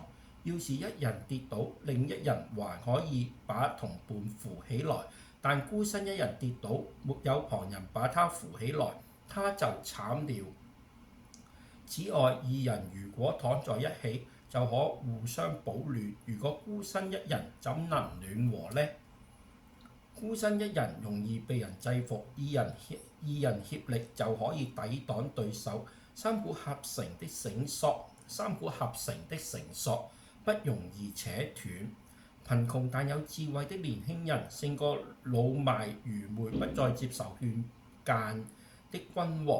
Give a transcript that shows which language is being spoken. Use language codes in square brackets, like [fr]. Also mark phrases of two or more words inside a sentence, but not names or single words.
[zh] 要是一人跌倒，另一人還可以把同伴扶起來，但孤身一人跌倒，沒有旁人把他扶起來，他就慘了。此外，二人如果躺在一起，就可互相保暖。如果孤身一人，怎能暖和呢？孤身一人容易被人制服，二人協力就可以抵擋對手。三股合成的繩索不容易扯斷。貧窮但有智慧的年輕人，勝過老邁愚昧不再接受勸諫的君王。